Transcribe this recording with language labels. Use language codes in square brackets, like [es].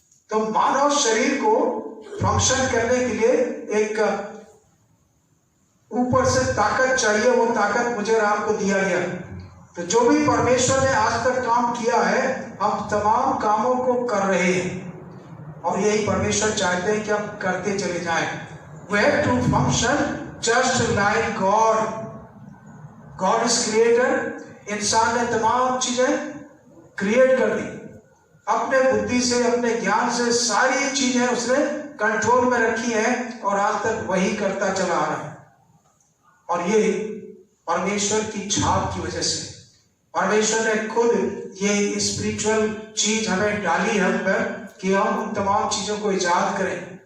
[hi] तो मानव शरीर को फंक्शन करने के लिए एक ऊपर से ताकत चाहिए, वो ताकत मुझे और आपको दिया गया। तो जो भी परमेश्वर ने आज तक काम किया है, हम तमाम कामों को कर रहे हैं और यही परमेश्वर चाहते हैं कि हम करते चले जाएं। [en] We have to function just like God. God is creator। [hi] इंसान ने तमाम चीजें क्रिएट कर दी अपने बुद्धि से, अपने ज्ञान से। सारी चीजें उसने कंट्रोल में रखी हैं और आज तक वही करता चला आ रहा है। और ये परमेश्वर की छाप की वजह से परमेश्वर ने खुद ये स्पिरिचुअल चीज हमें डाली हम पर कि हम उन तमाम चीजों को इजाद करें।